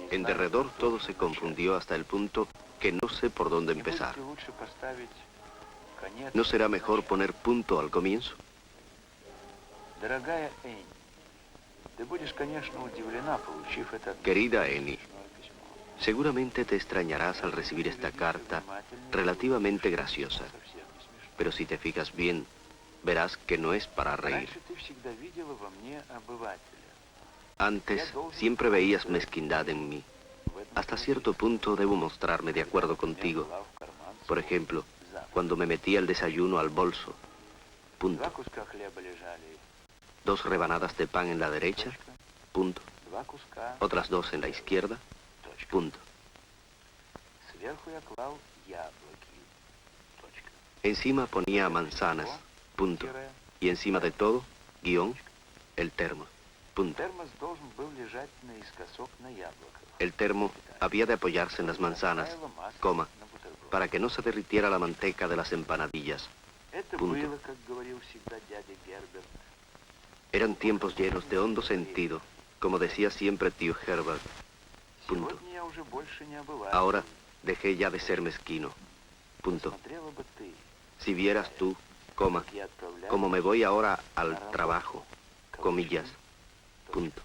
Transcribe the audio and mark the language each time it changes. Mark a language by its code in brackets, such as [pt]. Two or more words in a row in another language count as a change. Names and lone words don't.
[es] En [ru] знаю. [es] derredor todo se confundió hasta el punto que no sé por dónde [ru] Не [es] empezar. [ru] будет ли лучше поставить конец? [es] ¿No será mejor poner punto al comienzo? [ru] Дорогая Энни, Ты будешь, конечно, удивлена, получив это [es] Querida Eni, [ru] смешное письмо. [es] seguramente te extrañarás al recibir esta carta relativamente graciosa, [ru] Совсем не смешно. [es] pero si te fijas bien, verás que no es para reír. [ru] Раньше ты всегда видела во мне обывателя. [es] Antes siempre veías mezquindad en mí. Hasta cierto punto debo mostrarme de acuerdo contigo. Por ejemplo, cuando me metí el desayuno al bolso. Punto. [ru] Два куска хлеба лежали. [es] 2 rebanadas de pan en la derecha. Punto. [ru] Два куска. [es] Otras 2 en la izquierda. [ru] Точка. [es] Punto. [ru] Сверху я клал яблоки. Точка. [es] Encima ponía manzanas. Punto. [ru] Тире. [es] Y encima de todo, guión, el termo. Punto. [ru] Термос должен был лежать наискосок на яблоках. [es] El termo había de apoyarse en las manzanas, coma, [ru] На бутерброд. [es] para que no se derritiera la manteca de las empanadillas. [ru] Это [es] Punto. [ru] было, как говорил всегда дядя Герберт. [es] Eran tiempos llenos de hondo sentido, como decía siempre tío Herbert. Punto. [ru] Сегодня я уже больше не обыватель. [es] Ahora dejé ya de ser mezquino. Punto. [ru] Смотрела бы ты, [es] Si vieras tú, coma, [ru] как я отправляю [es] como me voy ahora al trabajo, comillas, punto.